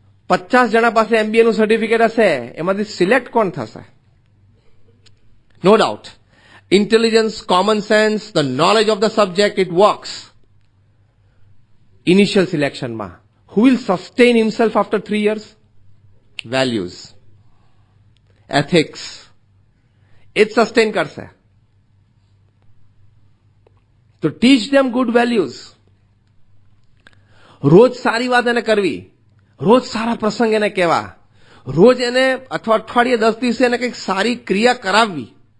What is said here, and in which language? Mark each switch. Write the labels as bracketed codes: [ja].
[gu] 50 જણા પાસે MBA નું સર્ટિફિકેટ હશે, એમાંથી સિલેક્ટ કોણ થશે? [en] No doubt. Intelligence, common sense, the knowledge of the subject, it works initial સિલેક્શનમાં. Who will sustain himself after 3 years? [gu] Values, ethics, એ જ સસ્ટેન કરશે. [en] તો teach them good values. [gu] રોજ સારી વાત એને કરવી, રોજ સારા પ્રસંગ એને કહેવા, રોજ એને અથવા અઠવાડિયે 10 દિવસે એને કંઈક સારી ક્રિયા કરાવવી.